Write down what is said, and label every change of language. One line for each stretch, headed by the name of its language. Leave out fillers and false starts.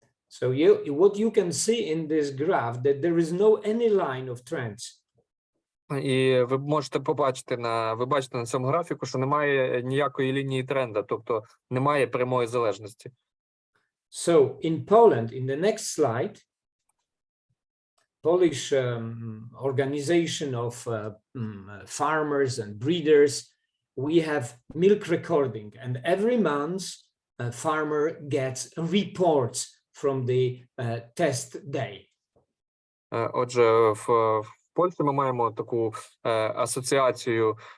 English: So what you can see in this graph that there is no any line of trends.
Ukrainian: І ви можете побачити ви бачите на цьому графіку, що немає ніякої лінії тренда, тобто немає прямої залежності.
English: So in Poland, in the next slide, Polish organization of farmers and breeders, we have milk recording, and every month a farmer gets reports from the test day.
Ukrainian: Отже, в Польщі ми маємо таку асоціацію